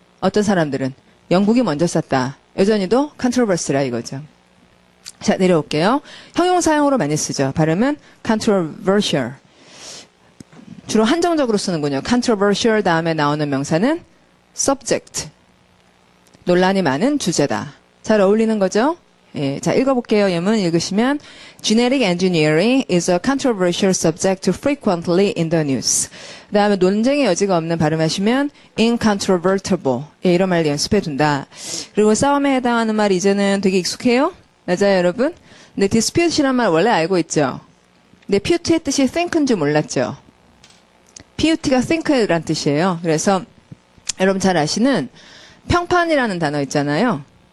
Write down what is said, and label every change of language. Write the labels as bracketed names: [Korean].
[Korean] 어떤 사람들은 영국이 먼저 쐈다. 여전히도 controversy라 이거죠. 자, 내려올게요. 형용사형으로 많이 쓰죠. 발음은 controversial. 주로 한정적으로 쓰는군요. controversial 다음에 나오는 명사는 subject. 논란이 많은 주제다. 잘 어울리는 거죠? 예, 자, 읽어볼게요. 예문 읽으시면 [English] Genetic engineering is a controversial subject frequently in the news. [Korean] 그 다음에 논쟁의 여지가 없는 발음하시면 incontrovertible. 예, 이런 말 연습해둔다. 그리고 싸움에 해당하는 말 이제는 되게 익숙해요? 맞아요, 여러분? 근데 dispute이란 말 원래 알고 있죠? 근데 pute의 뜻이 think인 줄 몰랐죠? put가 think란 뜻이에요. 그래서 여러분 잘 아시는 평판이라는 단어 있잖아요.